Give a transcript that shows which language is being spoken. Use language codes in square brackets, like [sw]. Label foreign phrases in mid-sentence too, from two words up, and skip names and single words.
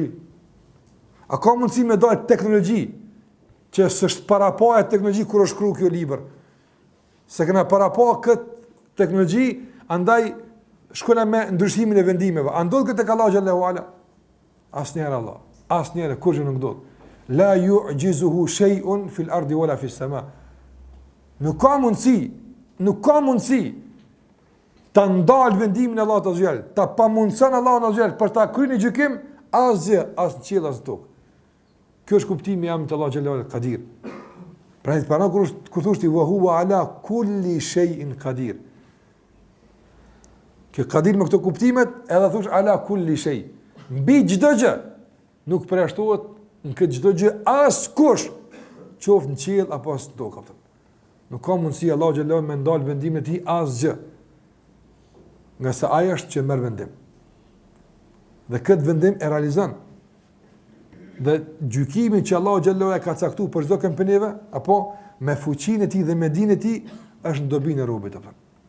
[sq] A ka mundësi me dalë teknologji që s'është parapaja teknologji kur është shkruar kjo libër? Se kena parapaja këtë teknologji, andaj shkona me ndryshimin e vendimeve. A ndodh këtë tek Allah [ar] جل وعلا? [sq] Asnjëherë Allah. Asnjëherë kurrë nuk ndodh. [ar] لا يعجزه شيء في الأرض ولا في السماء. [sq] Nuk ka mundësi ta ndalë vendimin e Allahut [ar] عز وجل, [sq] ta pamundson Allahun [ar] عز وجل [sq] për ta kryer një gjykim asgjë, as në qiell as në tokë. Kjo është kuptimi i emrit Allah [ar] جلاله القادر. [sq] Pra të pranon kur thosh ti [ar] وهو على كل شيء قدير. [sq] Që qadir me këto kuptimet, edhe thosh [ar] على كل شيء. [sq] Mbi çdo gjë. Nuk përjashtohet në këtë çdo gjë askush, qoftë në qiell apo në tokë. Nuk ka mundësi Allahu xhallahu me ndal vendimin e tij asgjë. Nga sa ai është që merr vendim. Dhe këtë vendim e realizon. Dhe gjykimin që Allahu xhallahu e ka caktuar për çdo këmbëneve, apo me fuqinë e tij dhe me dinë e tij, është në dobinë e robit apo.